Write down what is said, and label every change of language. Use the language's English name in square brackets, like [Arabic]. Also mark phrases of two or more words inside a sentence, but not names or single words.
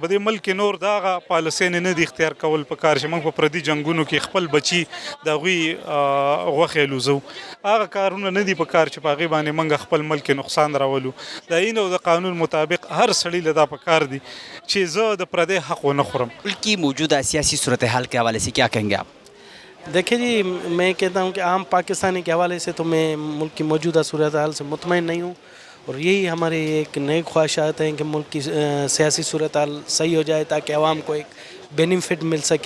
[Pashto] په دې ملک کې نور دغه پالیسیانې نه دي اختیار کول پکار چې موږ په پردي جنګونو کې خپل بچي د هغوی غوښې الوزو. هغه کارونه نه دي پکار چې په هغې باندې موږ خپل ملک کې نقصان راولو. د آیین او د قانون مطابق هر سړي له دا پکار دي چې زه د پردی حق ونه خورم. [Urdu] ملک کی موجودہ سیاسی صورتحال کے حوالے سے کیا کہیں گے آپ؟ دیکھیں جی، میں کہتا ہوں کہ عام پاکستانی کے حوالے سے تو میں ملک کی موجودہ صورتحال سے مطمئن نہیں ہوں، اور یہی ہماری ایک نئی خواہشات ہیں کہ ملک کی سیاسی صورتحال صحیح ہو جائے تاکہ عوام کو ایک بینیفٹ مل سکے.